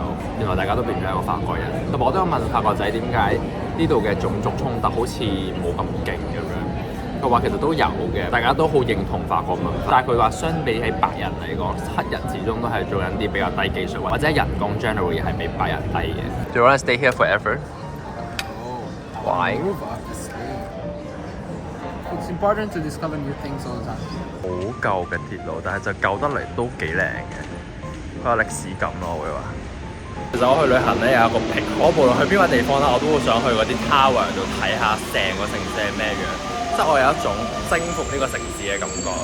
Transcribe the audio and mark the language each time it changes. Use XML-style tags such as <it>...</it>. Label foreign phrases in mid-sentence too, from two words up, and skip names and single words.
<yue>原來大家都變咗一個法國人。同埋我都有問法國仔點解呢度嘅種族衝突好似冇咁勁咁樣。佢話其實都有嘅，大家都好認同法國文化，但係佢話相比起白人嚟講，黑人始終都係做緊啲比較低技術或者人工 generally 係比白人低嘅。</yue> <en>Do you want to stay here forever? Why? Move obviously. It's important to discover new things all the time.</en> <yue>好舊嘅鐵路，但係就舊得嚟都幾靚嘅，好有歷史感咯，我會話。其實我去旅行咧有一個癖好，我無論去邊個地方啦，我都會想去嗰啲 tower 度睇下成個城市係咩樣。即係我有一種征服呢個城市嘅感覺。</yue>